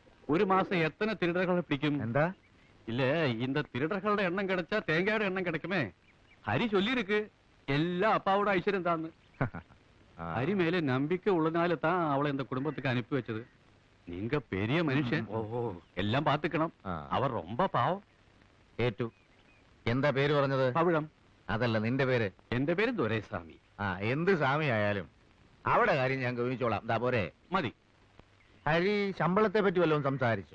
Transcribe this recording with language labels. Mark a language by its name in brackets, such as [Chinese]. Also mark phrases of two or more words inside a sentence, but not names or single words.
[Tamil] ஒரு மாசம் எத்தனை திருடர்களை பிடிக்கும்? [Malayalam] എന്താ? [Tamil] இல்ல இந்த திருடர்களுടെ எண்ணம் கிடைச்சா தேங்காயோட எண்ணம் கிடைக்குமே. ஹரி சொல்லி இருக்கு எல்லாம் அப்பாவோட ஐஸ்வர்யம் தான். ஹரி மேல நம்பிக்கை உள்ளனால தான் அவளை இந்த குடும்பத்துக்கு அனுப்பி வச்சது. நீங்க பெரிய மனுஷன், எல்லாம் பாத்துக்கணம். അവർ ரொம்ப പാവം. [Malayalam] ഏറ്റു. എന്താ പേര് പറഞ്ഞത്? പവിഴം. അതല്ല, നിന്റെ പേര്? എന്റെ പേര് ദുരൈസ്വാമി. എന്ത് സ്വാമി ആയാലും അവിടെ കാര്യം ഞാൻ ഗവനിച്ചോളാം. എന്താ പോരെ? മതി. ഹരി ശമ്പളത്തെ പറ്റി വല്ലതും സംസാരിച്ചോ?